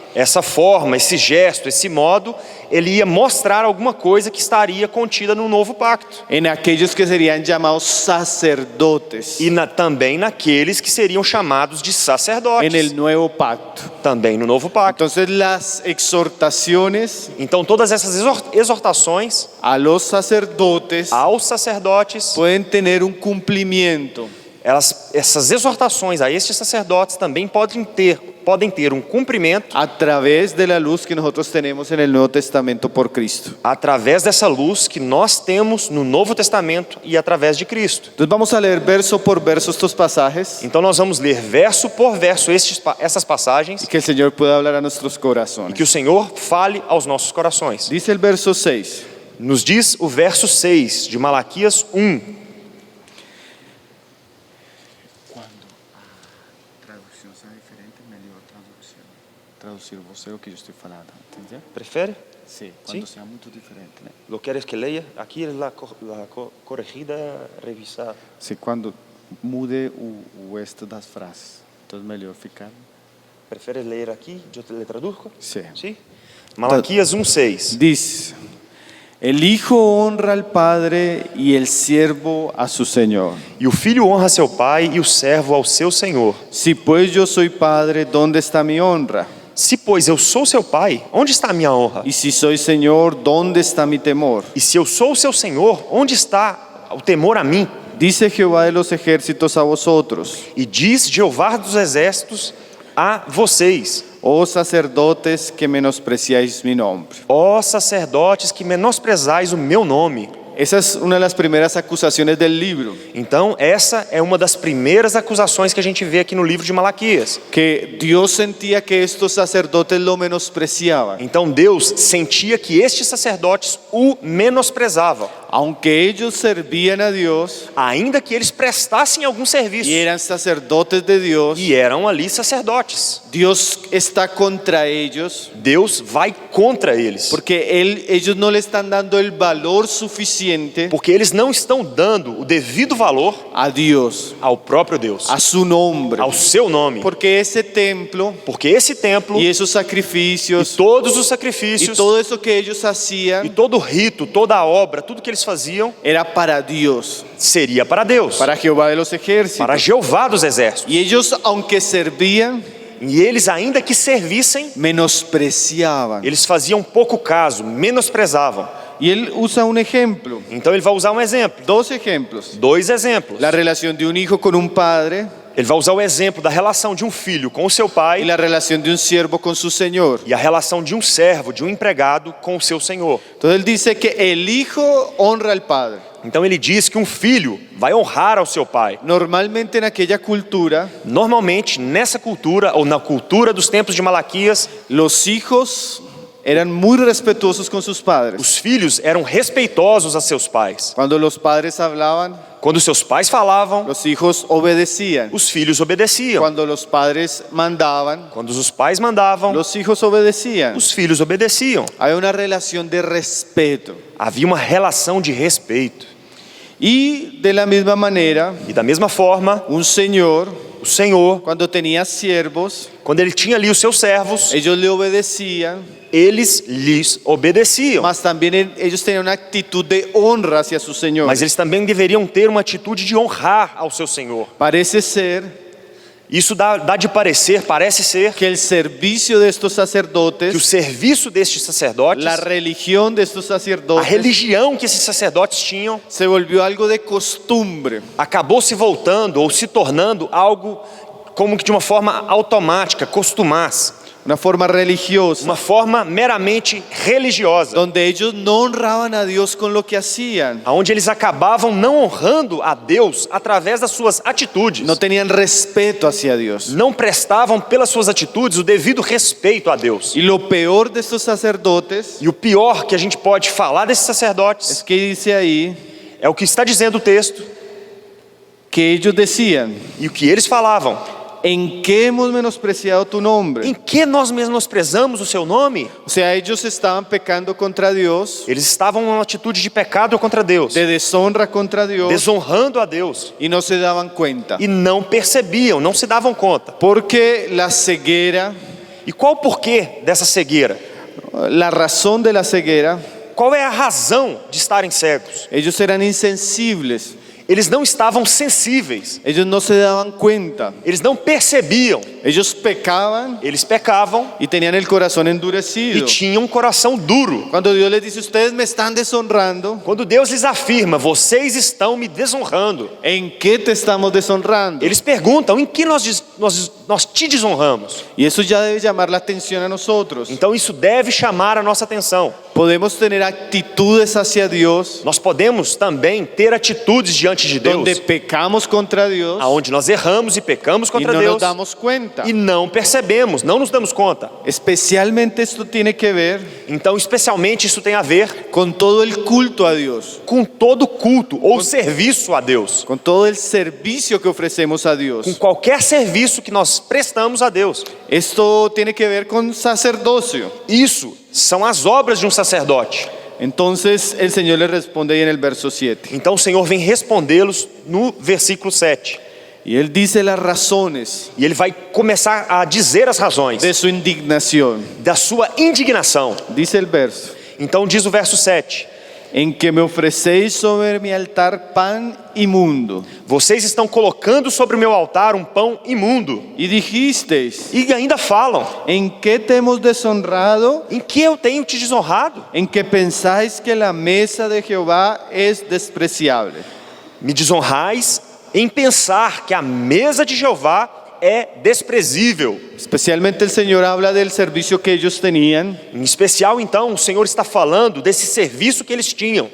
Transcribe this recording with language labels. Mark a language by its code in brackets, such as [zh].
[pt] essa forma, esse gesto, esse modo, ele ia mostrar alguma coisa que estaria contida no novo pacto. [es] en aquellos que serían llamados sacerdotes [pt] E também naqueles que seriam chamados de sacerdotes, [es] en el nuevo pacto. [pt] também no novo pacto. [es] Entonces, las exhortaciones [pt] Então todas essas exortações [es] a los sacerdotes [pt] aos sacerdotes, [es] pueden tener un cumplimiento [pt] essas exortações a estes sacerdotes também podem ter podem ter um cumprimento [es] a través de la luz que nosotros tenemos en el Nuevo Testamento por Cristo. [pt] através dessa luz que nós temos no Novo Testamento e através de Cristo. [es] Entonces vamos a leer verso por verso estos pasajes [pt] Então nós vamos ler verso por verso essas passagens [es] y que el Señor pueda hablar a nuestros [pt] e [es] corazones. [pt] que o Senhor fale aos nossos corações. [es] Dice el verso 6. [pt] Nos diz o verso 6 de Malaquias 1. [es] Traducción sea diferente, mejor traducción. [pt] Traducir você o que eu estou falando, entendeu? Prefere? Sim, quando seja muito diferente, né? Lo queres que leia? Aqui é a corrigida revisada. Sim, quando mude o este das frases. Então melhor ficar. Prefere ler aqui? Eu [es] te le traduzco? [pt] Sim. Sim? Malaquias 1:6. [es] Diz: El hijo honra al padre y el siervo a su señor. [pt] E o filho honra seu pai e o servo ao seu senhor. [es] Si pues yo soy padre, ¿dónde está mi honra? [pt] Se, pois, eu sou seu pai, onde está a minha honra? [es] Y si soy señor, ¿dónde está mi temor? [pt] E se eu sou o seu senhor, onde está o temor a mim? [es] Dice Jehová de los ejércitos a vosotros: [pt] E diz Jeová dos exércitos a vocês: [es] oh sacerdotes que menospreciáis mi nombre. [pt] ó sacerdotes que menosprezais o meu nome. [es] Esa es una de las primeras acusaciones del libro, [pt] Então, essa é uma das primeiras acusações que a gente vê aqui no livro de Malaquias. [es] que Dios sentía que estos sacerdotes lo menospreciaban. [pt] Então, Deus sentia que estes sacerdotes o menosprezavam, [es] Aunque ellos servían a Dios [pt] ainda que eles prestassem algum serviço [es] y eran sacerdotes de Dios, [pt] e eram ali sacerdotes. [es] Dios está contra ellos [pt] Deus vai contra eles, [es] porque ellos no le están dando el valor suficiente [pt] porque eles não estão dando o devido valor [es] a Dios, [pt] ao próprio Deus, [es] a su nombre. [pt] ao seu nome. [es] Porque ese templo [pt] Porque esse templo [es] y esos [pt] e [es] sacrificios [pt] todos os [es] y [pt] sacrifícios [es] todo eso que ellos [pt] e [es] hacían [pt] todo o rito, toda a obra, tudo que eles faziam [es] era para Dios, [pt] seria para Deus, [es] para Jehová de los ejércitos. [pt] para Jeová dos exércitos. [es] Y ellos, aunque servían, [pt] E eles, ainda que servissem, [es] menospreciaban. [pt] eles faziam pouco caso, menosprezavam. [es] Y él usa un ejemplo, [pt] Então ele vai usar um exemplo, [es] dos ejemplos. [pt] 2 exemplos. [es] La relación de un hijo con un padre [pt] Ele vai usar o exemplo da relação de um filho com o seu [es] y [pt] pai [es] la relación de un siervo con su señor. [pt] e a relação de um servo, de um empregado com o seu senhor. [es] Entonces él dice que el hijo honra al padre. [pt] Então ele diz que um filho vai honrar ao seu pai. [es] Normalmente en aquella cultura, [pt] Normalmente, nessa cultura, ou na cultura dos tempos de Malaquias, [es] los hijos eran muy respetuosos con sus padres. [pt] os filhos eram respeitosos a seus pais. [es] Cuando los padres hablaban, [pt] Quando seus pais falavam, [es] los hijos obedecían. [pt] os filhos obedeciam. [es] Cuando los padres mandaban, [pt] Quando os pais mandavam, [es] los hijos obedecían. [pt] os filhos obedeciam. [es] Hay una relación de respeto. [pt] Havia uma relação de respeito. [es] Y de la misma manera, [pt] E da mesma forma, [es] un señor, [pt] o Senhor, [es] cuando tenía siervos, [pt] quando ele tinha ali os seus servos, [es] ellos le obedecían, [pt] eles lhes obedeciam. [es] mas también ellos tenían una actitud de honra hacia su señor. [pt] Mas eles também deveriam ter uma atitude de honrar ao seu Senhor. [es] Parece ser [pt] Isso dá de parecer, parece ser, [es] que el servicio de estos [pt] que o [es] sacerdotes, [pt] serviço destes sacerdotes, [es] la religión de estos [pt] a [es] sacerdotes, [pt] religião que esses sacerdotes tinham, [es] se volvió algo de costumbre. [pt] acabou se voltando ou se tornando algo como que de uma forma automática, costumaz, [es] Una forma religiosa, [pt] uma forma meramente religiosa, [es] donde ellos no honraban a Dios con lo que hacían. [pt] onde eles acabavam não honrando a Deus através das suas atitudes. [es] No tenían respeto hacia Dios. [pt] Não prestavam pelas suas atitudes o devido respeito a Deus. [es] Y lo peor de estos sacerdotes [pt] E o pior que a gente pode falar desses [es] es [pt] sacerdotes [es] que dice ahí [pt] é o que está dizendo o texto [es] que ellos decían: [pt] e o que eles falavam. [es] ¿en qué hemos menospreciado tu nombre? [pt] Em que nós menosprezamos o seu nome? [es] O sea, ellos estaban pecando contra Dios, [pt] Eles estavam numa atitude de pecado contra Deus, [es] de deshonra contra Dios, [pt] desonrando a Deus, [es] y no se daban cuenta. [pt] e não percebiam, não se davam conta. [es] Porque la ceguera, [pt] E qual o porquê dessa cegueira? [es] la razón de la ceguera, [pt] Qual é a razão de estarem cegos? [es] ellos eran insensibles, [pt] Eles não estavam sensíveis, [es] ellos no se daban cuenta, [pt] eles não percebiam, [es] ellos pecaban [pt] eles pecavam [es] y tenían el corazón [pt] e [es] endurecido. [pt] tinham um coração duro. [es] Cuando Dios les dice: ustedes me están deshonrando, [pt] Quando Deus lhes afirma, vocês estão me desonrando, [es] ¿en qué te estamos deshonrando? [pt] eles perguntam, em que nós nós te desonramos. [es] Y eso ya debe llamar la atención a nosotros. [pt] Então isso deve chamar a nossa atenção. [es] Podemos tener actitudes hacia Dios [pt] Nós podemos também ter atitudes diante de Deus, [es] donde pecamos contra Dios [pt] aonde nós erramos e pecamos [es] y [pt] contra [es] no [pt] Deus [es] nos damos cuenta. [pt] e não percebemos, não nos damos conta. [es] Especialmente esto tiene que ver [pt] Então, especialmente, isso tem a ver [es] con todo el culto a Dios, [pt] com todo culto ou serviço a Deus, [es] con todo el servicio que ofrecemos a Dios. [pt] com qualquer serviço que nós prestamos a Deus. [es] Esto tiene que ver con sacerdocio. [pt] Isso são as obras de um sacerdote. [es] Entonces el Señor le responde ahí en el verso 7. [pt] Então o Senhor vem respondê-los no versículo 7. [es] Y Él dice las razones [pt] E ele vai começar a dizer as razões [es] de su indignación. [pt] da sua indignação. [es] Dice el verso: [pt] Então diz o verso 7. [es] en que me ofrecéis sobre mi altar pan imundo. [pt] Vocês estão colocando sobre o meu altar um pão imundo. [es] Y dijisteis: [pt] E ainda falam: [es] ¿en qué te hemos deshonrado? [pt] em que eu tenho te desonrado? [es] En que pensáis que la mesa de Jehová es despreciable. [pt] Me desonrais em pensar que a mesa de Jeová é desprezível. [es] Especialmente el Señor habla del servicio que ellos tenían, [pt] Em especial, então, o Senhor está falando desse serviço que eles tinham